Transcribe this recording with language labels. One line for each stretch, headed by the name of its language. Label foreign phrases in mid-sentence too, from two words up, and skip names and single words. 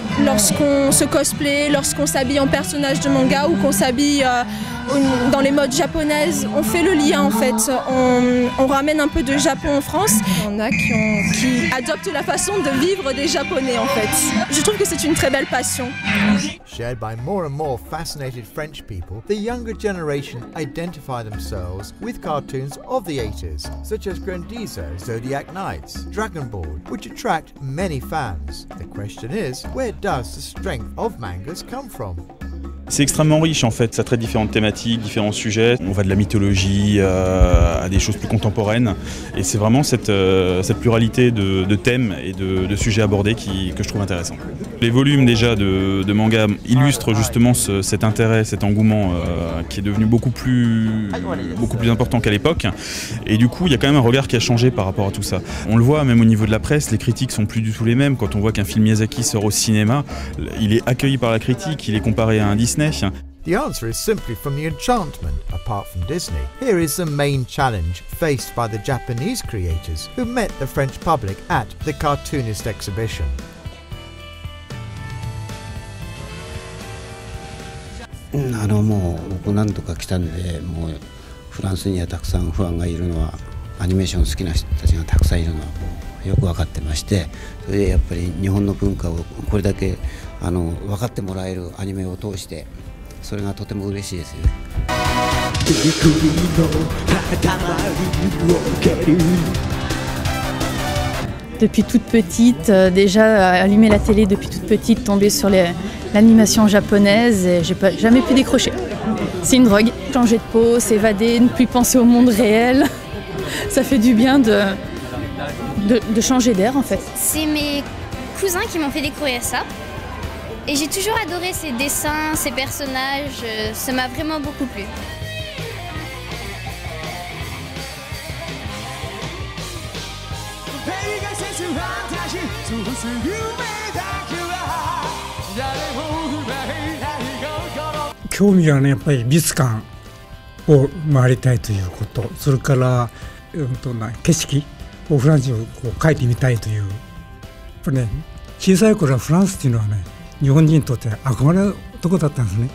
French: Lorsqu'on se cosplay, lorsqu'on s'habille en personnage de manga ou qu'on s'habille dans les modes japonaises, on fait le lien en fait. On ramène un peu de Japon en France. Il y en a qui adoptent la façon de vivre des Japonais en fait. Je trouve que c'est une très belle passion.
English: Shared by more and more fascinated French people, the younger generation identify themselves with cartoons of the 80s, such as Grandizo, Zodiac Knights, Dragon Ball, which attract many fans. The question is, where does the strength of mangas come from?
French: C'est extrêmement riche en fait, ça traite différentes thématiques, différents sujets. On va de la mythologie à des choses plus contemporaines. Et c'est vraiment cette pluralité de thèmes et de sujets abordés que je trouve intéressant. Les volumes déjà de manga illustrent justement cet intérêt, cet engouement qui est devenu beaucoup plus important qu'à l'époque. Et du coup, il y a quand même un regard qui a changé par rapport à tout ça. On le voit même au niveau de la presse, les critiques sont plus du tout les mêmes. Quand on voit qu'un film Miyazaki sort au cinéma, il est accueilli par la critique, il est comparé à un Disney.
English: The answer is simply from the enchantment, apart from Disney. Here is the main challenge faced by the Japanese creators who met the French public at the Cartoonist Exhibition.
Japanese: もう僕何度か来たんで、もうフランスにはたくさんファンがいるのは、アニメーション好きな人たちがたくさんいるのはよく分かってまして、それでやっぱり日本の文化をこれだけ分かってもらえるアニメを通して、それがとても嬉しいですよね。
French: Depuis toute petite, déjà allumer la télé depuis toute petite, tomber sur l'animation japonaise, et j'ai jamais pu décrocher. C'est une drogue. Changer de peau, s'évader, ne plus penser au monde réel, ça fait du bien de changer d'air en fait. C'est mes cousins qui m'ont fait découvrir ça. Et j'ai toujours adoré ces dessins, ces personnages, ça m'a vraiment beaucoup plu.
Japanese: Yaっぱり美術館を回りたいということ、それから景色をフランスに描いてみたいという、やっぱりね、小さい頃はフランスっていうのはね、日本人にとって憧れのとこだったんですね。